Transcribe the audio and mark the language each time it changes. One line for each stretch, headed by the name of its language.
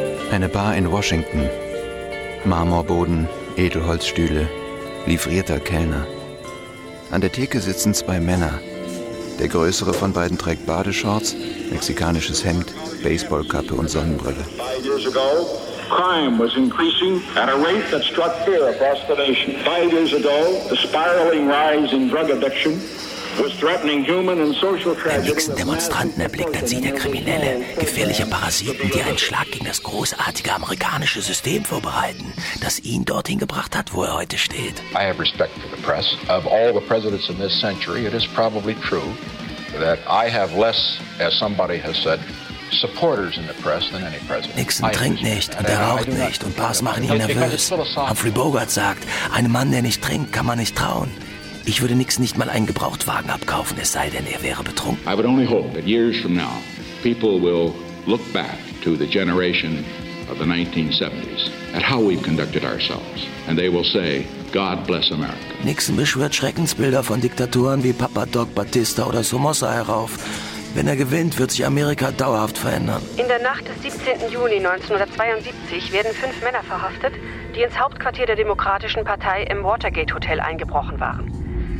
German: Eine Bar in Washington. Marmorboden, Edelholzstühle, livrierter Kellner. An der Theke sitzen 2 Männer. Der größere von beiden trägt Badeshorts, mexikanisches Hemd, Baseballkappe und Sonnenbrille.
English: 5 Jahre crime was increasing at a rate that struck fear across the nation. 5 years ago, the spiraling rise in drug addiction.
German: Der nächsten Demonstranten erblickt ein Sieg der Kriminelle, gefährlicher Parasiten, die einen Schlag gegen das großartige amerikanische System vorbereiten, das ihn dorthin gebracht hat, wo er heute steht.
English: I have respect for the press. Of all the presidents in this century, it is probably true that I have less, as somebody has said, supporters in the press than any president.
German: Nixon trinkt nicht und er raucht nicht und Bars machen ihn nervös. Humphrey Bogart sagt, einem Mann, der nicht trinkt, kann man nicht trauen. Ich würde Nixon nicht mal einen Gebrauchtwagen abkaufen, es sei denn, er wäre betrunken.
English: I would only hope that years from now, people will look back to the generation of the 1970s at how we've conducted ourselves, and they will say, God bless America.
German: Nixon beschwört Schreckensbilder von Diktaturen wie Papa Doc, Batista oder Somoza herauf. Wenn er gewinnt, wird sich Amerika dauerhaft verändern. In der Nacht des 17. Juni 1972 werden 5 Männer verhaftet, die ins Hauptquartier der Demokratischen Partei im Watergate Hotel eingebrochen waren.